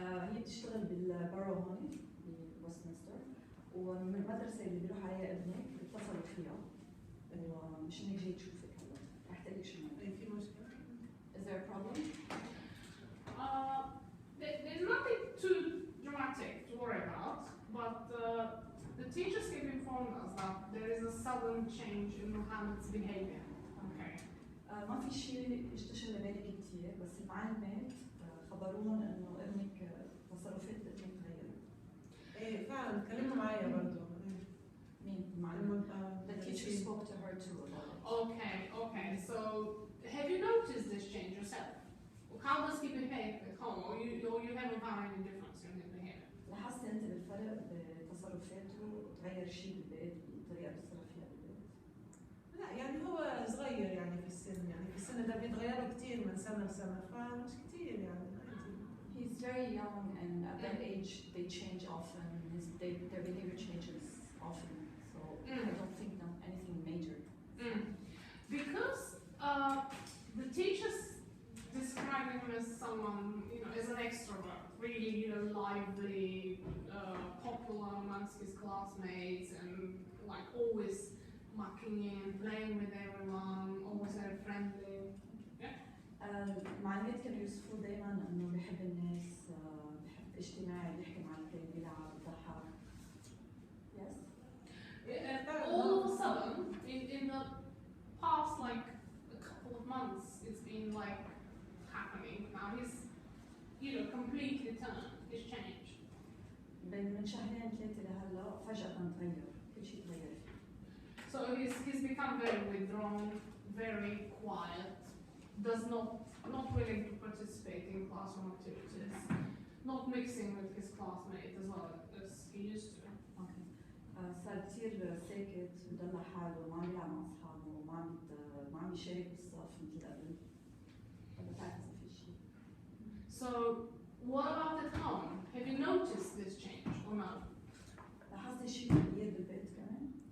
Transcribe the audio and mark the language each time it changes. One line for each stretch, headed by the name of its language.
Arabic: هي بتشتغل بالبارو هون بوستمنستر ومن المدرسة اللي بيروح عليها ابنك اتصلت فيها ومش انك جاي تشوفك هلا رح تقول لك شو في مشكلة؟
English: Is there a problem? There's nothing too dramatic to worry about, but the teachers have informed us that there is a sudden change in Mohammed's behavior. Okay.
Arabic: ما في شيء يشتغل لبالك كثير بس المعلمات خبروهم انه ابنك تصرفات ابنك تغيرت. ايه فعلا تكلموا معايا برضه. مين المعلمة؟
English: The teacher spoke to her too about it. Okay. So have you noticed this change yourself? How does he behave at home, or you haven't found any difference in his behavior?
Arabic: لاحظت انت بالفرق بتصرفاته تغير شيء بالبيت بالطريقة اللي بيتصرف فيها بالبيت؟ لا يعني هو صغير يعني في السن، يعني في السن ده بيتغيروا كتير من سنة لسنة فمش كتير يعني عادي.
English: He's very young and at that age they change often. Their behavior changes often. So I don't think anything major. Because the teachers describe him as someone, as an extrovert, really, lively, popular amongst his classmates, and like always mucking in, playing with everyone, always very friendly.
Arabic: المعلمات كانوا يوصفوه دائما انه بيحب الناس، بيحب اجتماعي، بيحكي مع الكل، بيلعب، بيضحك.
English: Yes. All of a sudden, in the past like a couple of months, it's been like happening. Now he's, completely turned. He's changed.
Arabic: من شهرين ثلاثة لهلا فجأة تغير، كل شيء تغير فيه.
English: So he's become very withdrawn, very quiet, does not willing to participate in classroom activities, not mixing with his classmates as well as he used to. Okay.
Arabic: صار كثير ساكت، بضل حاله، ما عم يلعب مع أصحابه، ما عم يشارك بالصف مثل قبل. هذا بتعرف إذا في شيء.
English: So what about at home? Have you noticed this change or not?
Arabic: لاحظتي شيء تغيير بالبيت كمان؟